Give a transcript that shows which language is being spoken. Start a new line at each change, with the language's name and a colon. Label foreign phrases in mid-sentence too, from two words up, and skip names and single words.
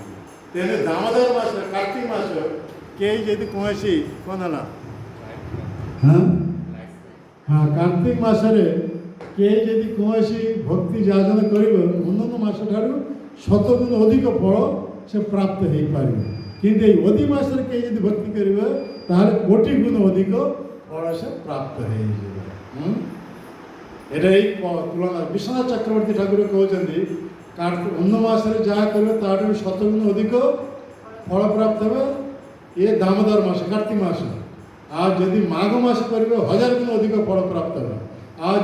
Odia: ତେଣୁ ଦାମୋଦର ମାସ, କାର୍ତ୍ତିକ ମାସ କେହି ଯଦି କୌଣସି କ'ଣ ହେଲା, କାର୍ତ୍ତିକ ମାସରେ କେହି ଯଦି କୌଣସି ଭକ୍ତି ଯାଜନ କରିବ, ଅନ୍ୟାନ୍ୟ ମାସ ଠାରୁ 7 ଗୁଣ ଅଧିକ ଫଳ ସେ ପ୍ରାପ୍ତ ହେଇପାରିବ। କିନ୍ତୁ ଏଇ ଅଧି ମାସରେ କେହି ଯଦି ଭକ୍ତି କରିବ ତାହେଲେ 1 ଗୁଣ ଅଧିକ ଫଳ ସେ ପ୍ରାପ୍ତ ହେଇଯିବ।
Bangla: এটা এই তুলনা বিশ্বনাথ চক্রবর্তী ঠাকুর কହୁଛନ୍ତି অন্য মাসে যা করবে তার 7 গুণ অধিক ফল প্রাপ্ত হবে এ দামোদর মাসে, কার্তিক মাসে। আর যদি মাঘ মাসে করবে 1000 গুণ অধিক ফল প্রাপ্ত হবে।